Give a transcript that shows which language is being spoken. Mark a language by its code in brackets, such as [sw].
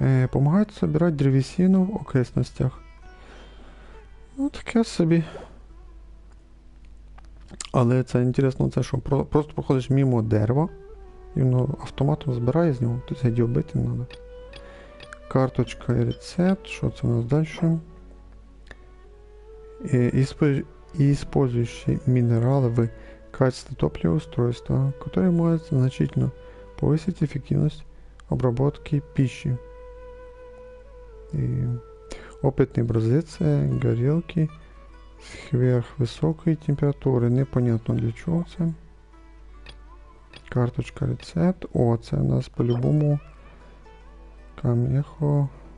[uk] Помагають збирати древесину в окресностях. Ну, таке собі. Але це інтересно, це що, просто проходиш мимо дерева, і воно автоматом збирає з нього, тобто його бити не треба. Карточка і рецепт, що це у нас далі? [ru] Использующие минералы в качестве топлива устройства, которые могут значительно повысить эффективность обработки пищи. И опытный образец горелки сверхвысокой температури. [uk] Непонятно для чого це. Карточка рецепт. О, це у нас по-любому камехо.